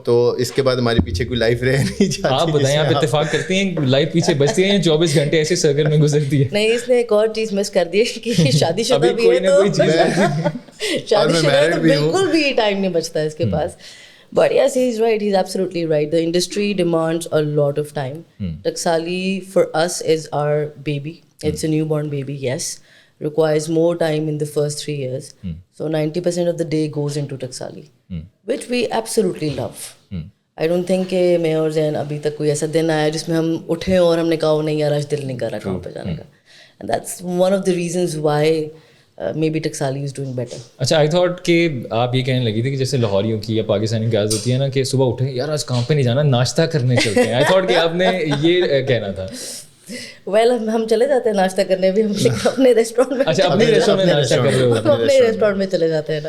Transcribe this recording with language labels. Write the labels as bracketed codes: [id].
[ur] تو اس کے بعد ہمارے پیچھے کوئی لائف رہ نہیں جاتی. آپ بتائیں, آپ اتفاق کرتی ہیں لائف پیچھے بچتی ہے یا 24 گھنٹے ایسے سرکل میں گزرتی ہے؟ نہیں, اس نے ایک اور چیز مس کر دی کہ شادی شدہ بھی ہے تو شادی شدہ تو بالکل بھی ٹائم نہیں بچتا اس کے پاس. [en] But yes, he's right. He's absolutely right. The industry demands a lot of time. Taksali for us is our baby. It's a newborn baby, yes. Requires more time in the first 3 years. So 90% of the day goes into Taksali, which we absolutely love. I don't think [ur] کہ میں اور زین ابھی تک کوئی ایسا دن آیا جس میں ہم اٹھے اور ہم نے کہا نہیں یار آج دل نہیں کر رہا کام پہ جانے کا. [en] And that's one of the reasons why maybe Taksali is doing better. [ur] اچھا, [en] I thought [ur] کہ آپ یہ کہنے لگی تھی کہ جیسے لاہوریوں کی یا پاکستانی کی عادت ہوتی ہے نا کہ صبح اٹھیں یار آج کام پہ نہیں جانا, ناشتہ کرنے چلتے ہیں. [en] I thought [ur] کہ آپ نے یہ کہنا تھا. ویل ہم چلے جاتے ہیں ناشتہ کرنے بھی, ہم اپنے ریسٹورینٹ میں. اچھا, اپنے ریسٹورینٹ میں ناشتہ کر رہے ہو؟ اپنے ریسٹورینٹ میں چلے جاتے ہیں.